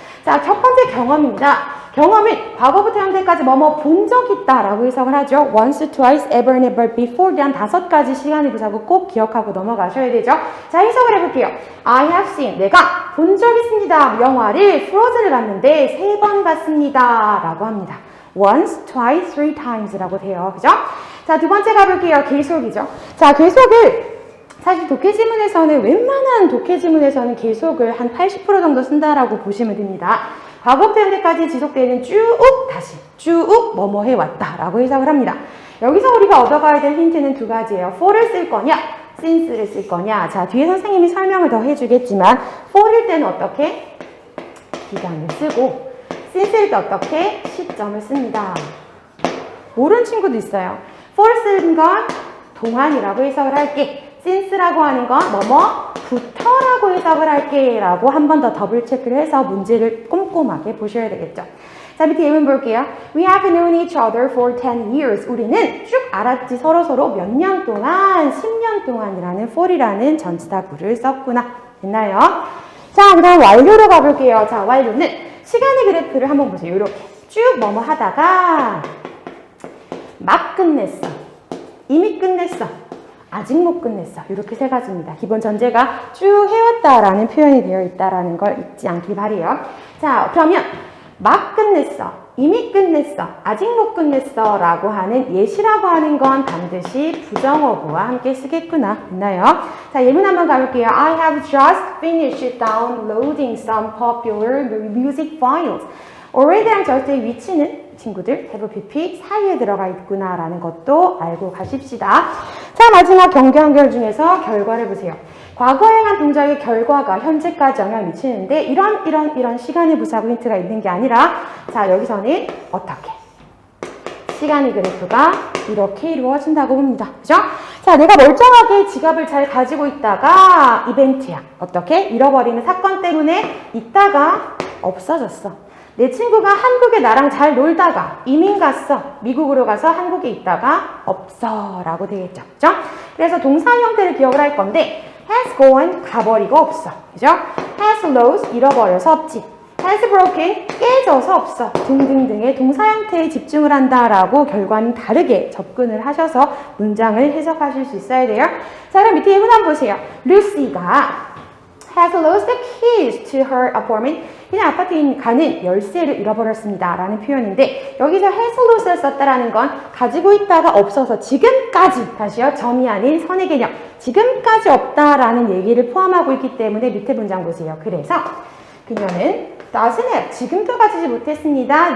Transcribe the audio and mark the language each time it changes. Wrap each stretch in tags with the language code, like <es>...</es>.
<ko>자, 첫 번째 경험입니다. 경험은 과거부터 현재까지 뭐뭐 본 적 있다라고 해석을 하죠.</ko> <en>once, twice, ever, never, before</en> <ko>대한 5가지 시간의 부사고 꼭 기억하고 넘어가셔야 되죠. 자, 해석을 해볼게요.</ko> <en>I have seen,</en> <ko>내가 본 적 있습니다. 영화를 Frozen을 봤는데 3번 봤습니다 라고 합니다.</ko> <en>once, twice, three times</en> <ko>라고 돼요. 그죠? 자, 두 번째 가볼게요. 계속이죠. 자, 계속을 사실 독해지문에서는, 웬만한 독해지문에서는 계속을 한 80% 정도 쓴다라고 보시면 됩니다. 과거부터 현재까지 지속되는 쭉, 다시 쭉 뭐뭐 해왔다 라고 해석을 합니다. 여기서 우리가 얻어가야 될 힌트는 두 가지예요. for를 쓸 거냐, since를 쓸 거냐. 자, 뒤에 선생님이 설명을 더 해주겠지만 for일 때는 어떻게? 기간을 쓰고, since일 때 어떻게? 시점을 씁니다. 모르는 친구도 있어요. for 쓰는 건 동안이라고 해석을 할게. since라고 하는 건 뭐뭐부터라고 해석을 할게 라고 한 번 더 더블 체크를 해서 문제를 꼼꼼하게 보셔야 되겠죠. 자, 밑에 예문 볼게요.</ko> <en>We have known each other for 10 years.</en> <ko>우리는 쭉 알았지 서로 몇 년 동안, 10년 동안이라는 for이라는 전치사구를 썼구나. 됐나요? 자, 그 다음 완료로 가볼게요. 자, 완료는 시간의 그래프를 한번 보세요. 이렇게 쭉 뭐뭐 하다가 막 끝냈어, 이미 끝냈어, 아직 못 끝냈어. 이렇게 세 가지입니다. 기본 전제가 쭉 해왔다라는 표현이 되어 있다라는 걸 잊지 않길 바래요. 자, 그러면 막 끝냈어, 이미 끝냈어, 아직 못 끝냈어 라고 하는 예시라고 하는 건 반드시 부정어구와 함께 쓰겠구나. 됐나요? 자, 예문 한번 가볼게요.</ko> <en>I have just finished downloading some popular music files.</en> <ko>already랑 just의 위치는 친구들 have pp 사이에 들어가 있구나 라는 것도 알고 가십시다. 자, 마지막 경계 연결 중에서 결과를 보세요. 과거에 행한 동작의 결과가 현재까지 영향을 미치는데 이런 시간의 부사고 힌트가 있는 게 아니라, 자, 여기서는 어떻게? 시간의 그래프가 이렇게 이루어진다고 봅니다. 그죠? 자, 내가 멀쩡하게 지갑을 잘 가지고 있다가 이벤트야. 어떻게? 잃어버리는 사건 때문에 있다가 없어졌어. 내 친구가 한국에 나랑 잘 놀다가 이민 갔어. 미국으로 가서 한국에 있다가 없어 라고 되겠죠. 그죠? 그래서 동사 형태를 기억을 할 건데</ko> <en>has gone,</en> <ko>가버리고 없어. 그죠?</ko> <en>has lost,</en> <ko>잃어버려서 없지.</ko> <en>has broken,</en> <ko>깨져서 없어. 등등등의 동사 형태에 집중을 한다라고 결과는 다르게 접근을 하셔서 문장을 해석하실 수 있어야 돼요. 자, 그럼 밑에 예문 한번 보세요. 루시가</ko> <en>has lost the keys to her apartment.</en> <ko>그냥 아파트에 가는 열쇠를 잃어버렸습니다 라는 표현인데, 여기서 has lost를 썼다라는 건 가지고 있다가 없어서 지금까지, 다시요, 점이 아닌 선의 개념, 지금까지 없다라는 얘기를 포함하고 있기 때문에 밑에 문장 보세요. 그래서 그녀는</ko> <en>doesn't have,</en> <ko>지금도 가지지 못했습니다.</ko>